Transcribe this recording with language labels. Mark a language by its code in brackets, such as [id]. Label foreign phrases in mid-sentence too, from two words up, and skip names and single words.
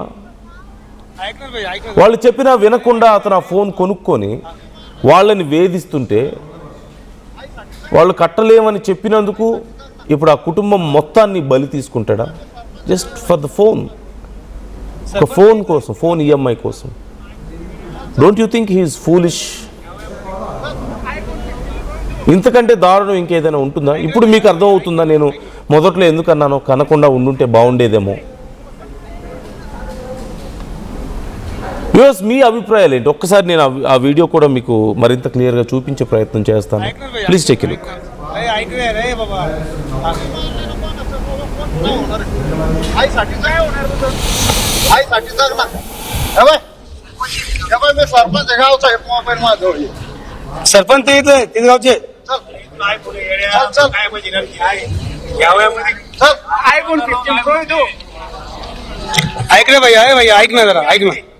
[te] వాళ్ళు చెప్పినా వినకుండా అతను ఆ ఫోన్ కొనుక్కొని వాళ్ళని వేధిస్తుంటే, వాళ్ళు కట్టలేమని చెప్పినందుకు ఇప్పుడు ఆ కుటుంబం మొత్తాన్ని బలి తీసుకుంటాడా? [en] just for the phone, [te] ఒక ఫోన్ కోసం, ఫోన్ ఈఎంఐ కోసం. [en] Don't you think he is foolish? [te] ఇంతకంటే దారుణం ఇంకేదైనా ఉంటుందా? ఇప్పుడు మీకు అర్థమవుతుందా నేను మొదట్లో ఎందుకన్నానో? కనకుండా ఉండుంటే బాగుండేదేమో. యూఎస్ మీ అభిప్రాయాలు ఏంటి? ఒక్కసారి నేను ఆ వీడియో కూడా మీకు మరింత క్లియర్గా చూపించే ప్రయత్నం చేస్తాను. [en] Please take a look. [mr] सरपंच तिथे गावचे ऐक रे भैया, ऐक ना जरा, ऐक ना.